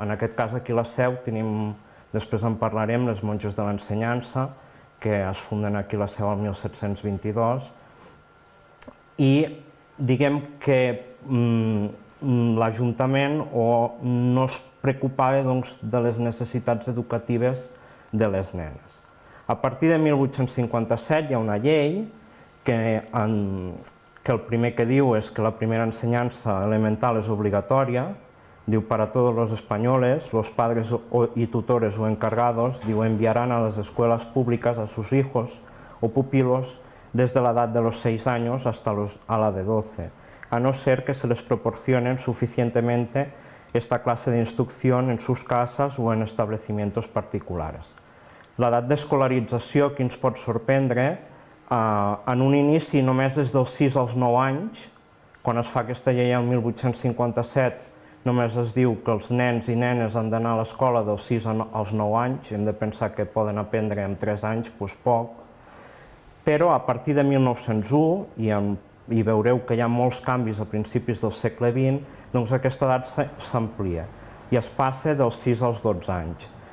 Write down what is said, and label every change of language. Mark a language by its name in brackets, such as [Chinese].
[Catalan] En aquest cas aquí a la Seu tenim, després en parlarem, les monges de l'ensenyança, que es funden aquí a la Seu el 1722, i diguem que l'Ajuntament no es preocupava de les necessitats educatives de les nenes. A partir de 1857 hi ha una llei que el primer que diu és que la primera ensenyança elemental és obligatòria, diu, [Spanish] para todos los españoles, los padres y tutores o encargados, diu, enviarán a las escuelas públicas a sus hijos o pupilos desde la edad de los 6 años hasta a la de 12, a no ser que se les proporcionen suficientemente esta clase de instrucción en sus casas o en establecimientos particulares. [Catalan] L'edat d'escolarització aquí ens pot sorprendre, en un inici només és dels 6 als 9 anys, quan es fa aquesta llei el 1857 només es diu que els nens i nenes han d'anar a l'escola dels 6 als 9 anys, hem de pensar que poden aprendre en 3 anys, doncs poc, però a partir de 1901, i veureu que hi ha molts canvis a principis del segle XX, doncs aquesta edat s'amplia i es passa dels 6 als 12 anys.